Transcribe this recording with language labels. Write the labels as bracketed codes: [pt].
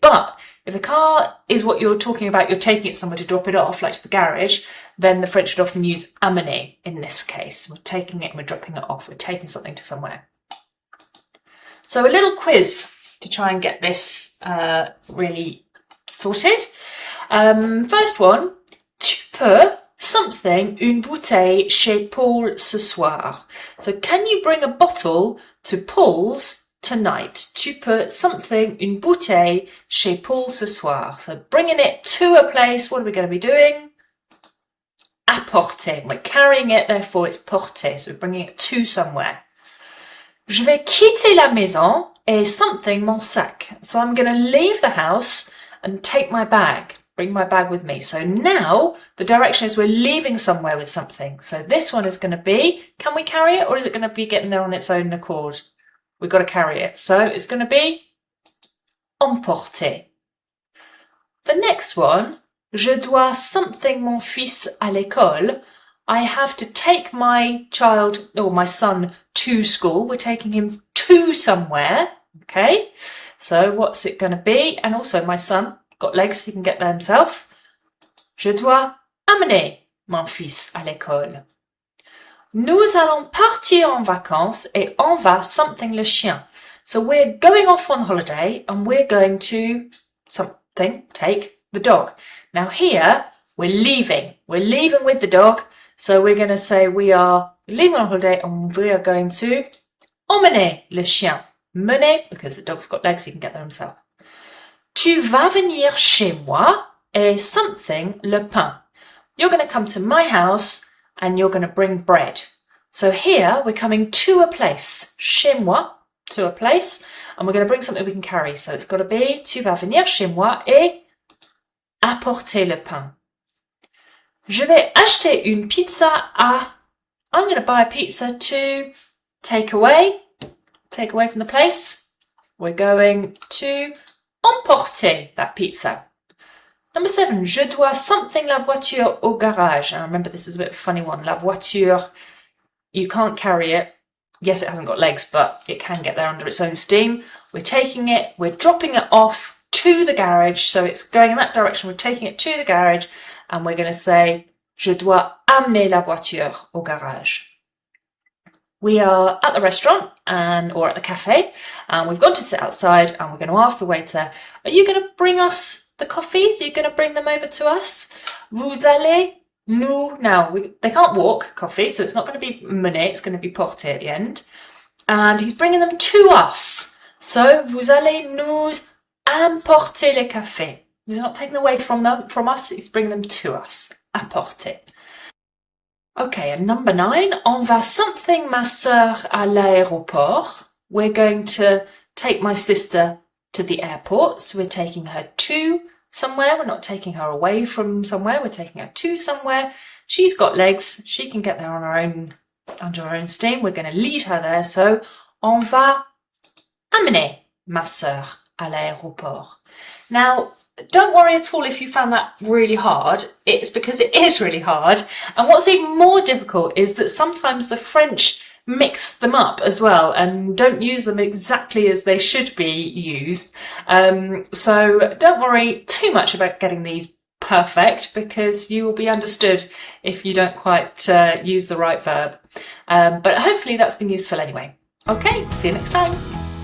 [en] But if the car is what you're talking about, you're taking it somewhere to drop it off, like to the garage, then the French would often use amener in this case. We're taking it and we're dropping it off. We're taking something to somewhere. So a little quiz to try and get this really sorted. [fr] First one, tu peux [en] something, [fr] une bouteille chez Paul ce soir. [en] So can you bring a bottle to Paul's tonight? [fr] Tu peux [en] something, [fr] une bouteille chez Paul ce soir. [en] So bringing it to a place, what are we going to be doing? Apporter. We're carrying it, therefore it's porter. So we're bringing it to somewhere. [fr] Je vais quitter la maison et [en] something [fr] mon sac. [en] So I'm going to leave the house and take my bag. Bring my bag with me. So now the direction is we're leaving somewhere with something. So this one is going to be, can we carry it, or is it going to be getting there on its own accord? We've got to carry it. So it's going to be emporter. The next one, [fr] je dois [en] something [fr] mon fils à l'école. [en] I have to take my child or my son to school. We're taking him to somewhere. Okay. So what's it going to be? And also my son got legs, he can get there himself. [fr] Je dois amener mon fils à l'école. Nous allons partir en vacances et on va [en] something [fr] le chien. [en] So we're going off on holiday and we're going to something, take the dog. Now here, we're leaving. We're leaving with the dog. So we're going to say we are leaving on holiday and we are going to [fr] emmener le chien. [en] Mener, because the dog's got legs, he can get there himself. [fr] Tu vas venir chez moi et [en] something [fr] le pain. [en] You're going to come to my house and you're going to bring bread. So here we're coming to a place. Chez moi, to a place, and we're going to bring something we can carry. So it's got to be [fr] tu vas venir chez moi et apporter le pain. Je vais acheter une pizza à. [en] I'm going to buy a pizza to take away from the place. We're going to emporter that pizza. Number 7, [fr] je dois [en] something [fr] la voiture au garage. [en] And remember, this is a bit of a funny one. La voiture, you can't carry it. Yes, it hasn't got legs, but it can get there under its own steam. We're taking it, we're dropping it off to the garage. So it's going in that direction. We're taking it to the garage and we're going to say, [fr] je dois amener la voiture au garage. [en] We are at the restaurant or at the cafe, and we've gone to sit outside and we're going to ask the waiter, are you going to bring us the coffees? Are you going to bring them over to us? [fr] Vous allez nous... [en] Now, they can't walk, coffee, so it's not going to be mener, it's going to be porter at the end. And he's bringing them to us. [fr] So, vous allez nous emporter le café. [en] He's not taking away from us, he's bringing them to us. [fr] Apporter. [en] Okay, and number 9, [fr] on va [en] something [fr] ma sœur à l'aéroport. [en] We're going to take my sister to the airport. So we're taking her to somewhere. We're not taking her away from somewhere. We're taking her to somewhere. She's got legs. She can get there on her own, under her own steam. We're going to lead her there. [fr] So, on va amener ma sœur à l'aéroport. [en] Now, don't worry at all if you found that really hard. It's because it is really hard. And what's even more difficult is that sometimes the French mix them up as well and don't use them exactly as they should be used. So don't worry too much about getting these perfect, because you will be understood if you don't quite use the right verb. But hopefully that's been useful anyway. Okay, see you next time.